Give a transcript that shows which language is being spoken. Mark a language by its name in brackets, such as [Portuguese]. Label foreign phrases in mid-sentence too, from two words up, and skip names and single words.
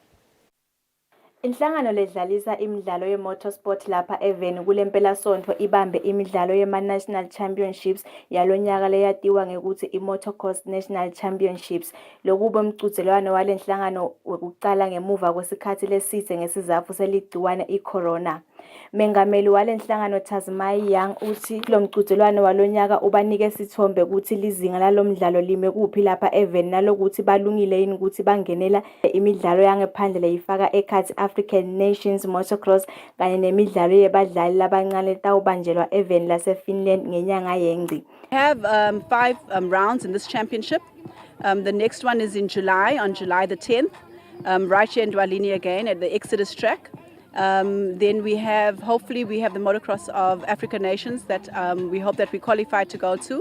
[Swati] Inhlangano ledlalisa imidlalo ye-Motorsport lapha eveni kule mpelasonto ibambe imidlalo yema-National Championships yalonyaka leyatiwa ngekuthi i-Motocross National Championships. Lokube umqhudelwano wale nhlangano wekucala ngemuva kwesikhathi leside ngesizatfu seligciwane i-corona. Mengameli wale nhlangano Tasmia Young uthi lo mqhudelwano walonyaka ubanike sithombe ukuthi lizinga lalomdlalo lime kuphi lapha eveni nalokuthi balungile yini ukuthi bangenela imidlalo yangaphandle leyifaka ekhathi African Nations Motocross kanye nemidlalo yebadlali labancane tawubanjelwa eveni lase-Finland ngenyanga yeNgci. [English] We have 5 rounds in this championship. The next one is in July, on July the 10th, right here in Dwalini again at the Exodus track. Then we have, hopefully we have the motocross of African nations that we hope that we qualify to go to.